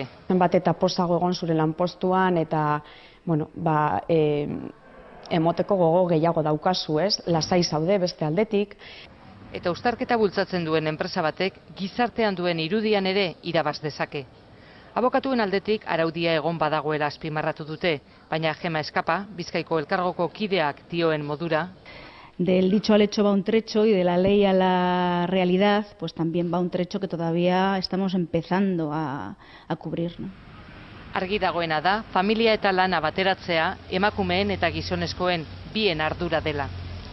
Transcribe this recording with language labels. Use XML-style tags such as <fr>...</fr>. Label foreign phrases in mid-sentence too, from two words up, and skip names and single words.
<eu>Zenbat eta posago egon zure lanpostuan eta emoteko gogo gehiago daukazu, lasai zaude beste aldetik. Eta uztarketa bultzatzen duen enpresa batek gizartean duen irudian ere irabaz dezake. Abokatuen aldetik araudia egon badagoela azpimarratu dute, baina Gema Eskapa, Bizkaiko elkargoko kideak dioen modura.</eu> <es>Del dicho al hecho va un trecho y de la ley a la realidad, pues también va un trecho que todavía estamos empezando a cubrir, ¿no?</es> <eu>Argi dagoena da, familia eta lana bateratzea emakumeen eta gizonezkoen bien ardura dela.</eu>